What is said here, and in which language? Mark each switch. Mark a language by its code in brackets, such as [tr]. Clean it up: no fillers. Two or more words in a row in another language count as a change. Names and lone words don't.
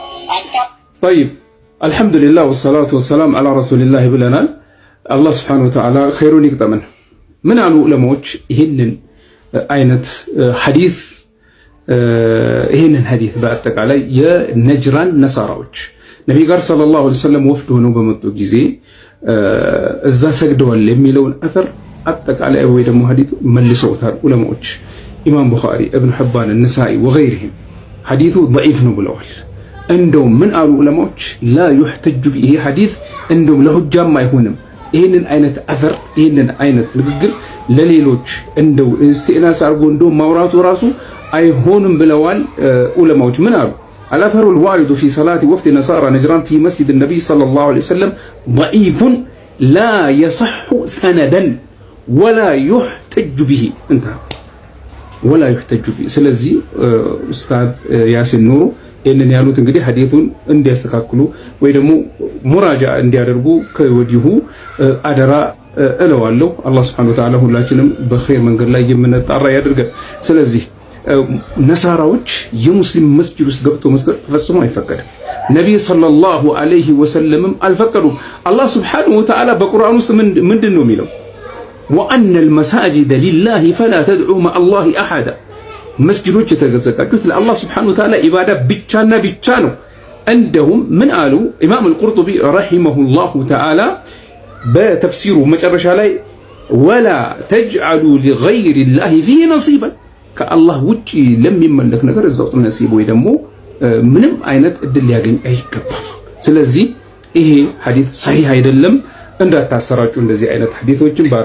[am] طيب [ar] الحمد لله والصلاة والسلام على رسول الله [am] ብለናል። አላህ [ar] سبحانه وتعالى [am] ኸይሩን ይቅጠመን። ምን አሉ ዑለማዎች ይህንን አይነት ሐዲስ ይህንን ሐዲስ በአጠቃላይ የነጅራን ነሳራዎች ነብይ ጋር [ar] صلى الله عليه وسلم [am] ወፍድ ሆነው በመጡ ጊዜ እዛ ሰግደዋል የሚለውን አثር አጠቃላይ ወይ ደግሞ ሐዲሱ መልሰውታል ዑለማዎች። ኢማም ቡኻሪ፣ ኢብኑ ሒባን፣ ነሳኢ ወገይሪሂም ሐዲሱ ضعيف ነው ብለዋል። እንደውም ምን አሉ ዑለማዎች [ar] لا يحتج به [am] ሐዲስ እንደውም ለሁጃም አይሆንም። ይህንን አይነት አثር ይህንን አይነት ንግግር ለሌሎች እንደው እስቲናስ አድርጎ እንደው ማውራቱ ራሱ አይሆንም ብለዋል ዑለማዎች። ምን አሉ [ar] الأثر الوارد في صلاة وفد نصارى نجران في مسجد النبي صلى الله عليه وسلم ضعيف لا يصح سندا ولا يحتج به انتهى ولا يحتج [am] به ስለዚህ ኡስታዝ ያሲን ኑሩ ይህንን ያሉት እንግዲህ ሐዲሱን እንዲያስተካክሉ ወይ ደግሞ ሙራጃ እንዲያደርጉ ከወዲሁ አደራ እለዋለሁ። አላህ [ar] سبحانه وتعالى [am] ሁላችንም በኸይር መንገድ ላይ የምንጣራ ያድርገን። ስለዚህ ነሳራዎች የሙስሊም መስጂድ ውስጥ ገብቶ መስገድ ፈጽሞ አይፈቀድም። ነብይ [ar] صلى الله عليه وسلم [am] አልፈቀዱም። አላህ [ar] سبحانه وتعالى [am] በቁርአን ውስጥ ምንድን ነው የሚለው? [ar] وأن المساجد لله فلا تدعوا مع الله أحدا [am] መስጂዶች የተዘጋጁት ለአላህ [ar] سبحانه وتعالى [am] ኢባዳ ብቻና ብቻ ነው። እንደውም ምን አሉ ኢማም አልቁርጡቢ [ar] رحمه الله تعالى [am] በተፍሲሩ መጨረሻ ላይ [ar] ولا تجعلوا لغير الله فيه نصيبا [am] ከአላህ ውጪ ለሚመለክ ነገር እዛው ነሲብ ወይ ደግሞ ምንም አይነት እድል ሊያገኝ አይገባም። ስለዚህ ይሄ ሐዲስ ሰሂህ አይደለም። እንዳታሰራጩ እንደዚህ አይነት ሐዲሶችን ባረክ